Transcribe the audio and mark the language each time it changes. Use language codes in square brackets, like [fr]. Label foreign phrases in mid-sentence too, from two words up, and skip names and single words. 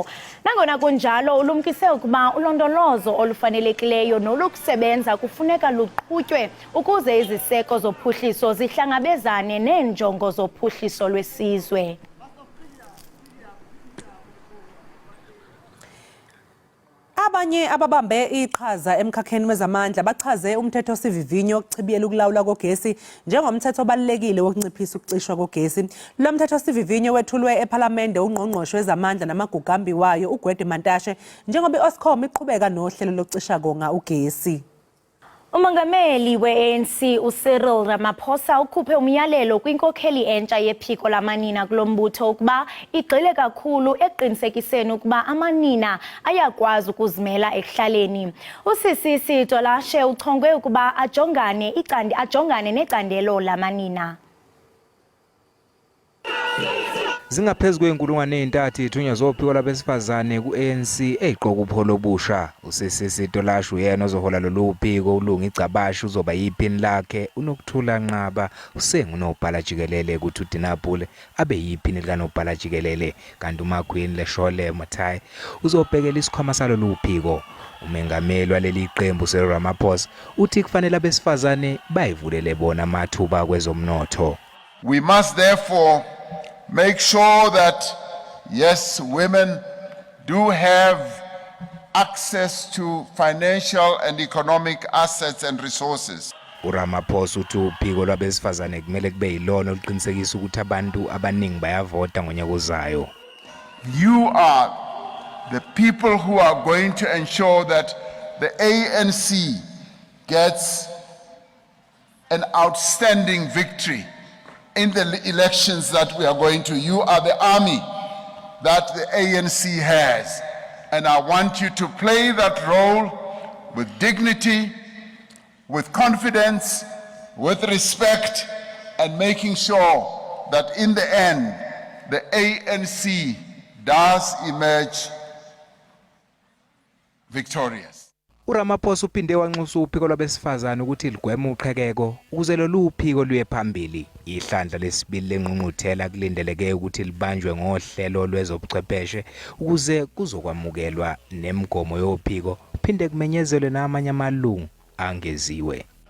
[xh] Nangona kunjalo ulumkise ukuba ulondolozo olufanelekileyo nolukusebenza kufuneka luqhutywe ukuze iziseko zophuhliso zihlangabezane neenjongo zophuhliso lwesizwe. [zu] Abanye ababambe iqhaza emkhakheni wezamandla bachaze umthetho sivivinyo wokuchibiyela ukulawula kogesi njengomthetho obalulekile wokunciphisa ukucishwa kogesi. Lo mthetho sivivinyo wethulwe ePhalamende ungqongqoshe wezamandla namagugambi wayo uGwede Mantashe njengoba iOscom iqhubeka nohlelo lokucisha konga ugesi. [xh] Umongameli we-ANC uCyril Ramaphosa ukhuphe umyalelo kwinkokheli entsha yephiko lamanina kulombutho ukuba igxile kakhulu eqinisekiseni ukuba amanina ayakwazi ukuzimela ekuhlaleni. UCC Tolashe uchongwe ukuba ajongane necandelo lamanina. [zu] Zingaphezulu kwe-3,000 ithunywa zophiko labesifazane ku-ANC eziqoka upholo obusha. UCC Tolashe uyena ozohola lolu phiko ulunga igcabashi uzoba yiphini lakhe uNokuthula Nqaba usengunobhala jikelele kuthi uDinapule abe yiphini likanobhala jikelele kanti uMagwini Leshole Mathai uzobhekela isikhwama salolu phiko. Umengameli waleli qembu uCyril Ramaphosa uthi kufanele abesifazane bayivulele bona amathuba kwezomnotho. [en] We must therefore make sure that, yes, women do have access to financial and economic assets and resources. [zu] uRamaphosa uthi uphiko lwabesifazane kumele kube yilona oluqinisekisa ukuthi abantu abaningi bayavota ngonyaka ozayo. [en] You are the people who are going to ensure that the ANC gets an outstanding victory in the elections that we are going to. You are the army that the ANC has. And I want you to play that role with dignity, with confidence, with respect, and making sure that in the end, the ANC does emerge victorious. [zu] uRamaphosa uphinde wanxusa uphiko lwabesifazane ukuthi ligweme uqhekeko ukuze lolu phiko luye phambili. Ihlandla lesibili lenqungquthela kulindeleke ukuthi libanjwe ngohlelo lwezobuchwepheshe ukuze kuzokwamukelwa nemigomo yophiko phinde kumenyezelwe namanye amalungu angeziwe.